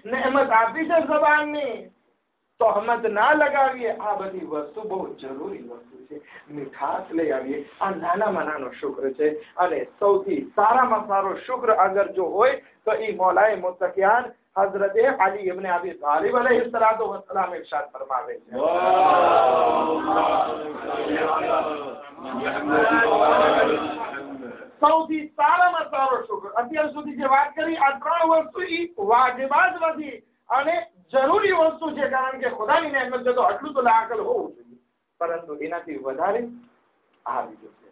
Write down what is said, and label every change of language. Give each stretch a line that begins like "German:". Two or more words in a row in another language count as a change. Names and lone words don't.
Gujarati: નેમત આપી છે જબાનની, તોહમત ના લગાવીએ. આ બધી વસ્તુ બહુ જરૂરી વસ્તુ છે. મીઠાશ લઈ આવીએ. આ નાનામાં નાનો શુક્ર છે. અને સૌથી સારામાં સારો શુક્ર અગર જો હોય તો એ મૌલાએ મુત્તકિયાન હઝરત અલી ઇબ્ન અબી તાલિબ
Arabic: عليه الصلاة والسلام
Gujarati: ઇરશાદ ફરમાવે છે, સૌથી સારામાં સારો શુક્ર. અત્યાર સુધી જે વાત કરી આ 3 વસ્તુ ઈ વાજિબાત નથી અને જરૂરી વસ્તુ છે, કારણ કે ખુદાની નેમત છે તો આટલું તો લાકલ હોવું જોઈએ, પરંતુ એનાથી વધારે આ બીજું છે.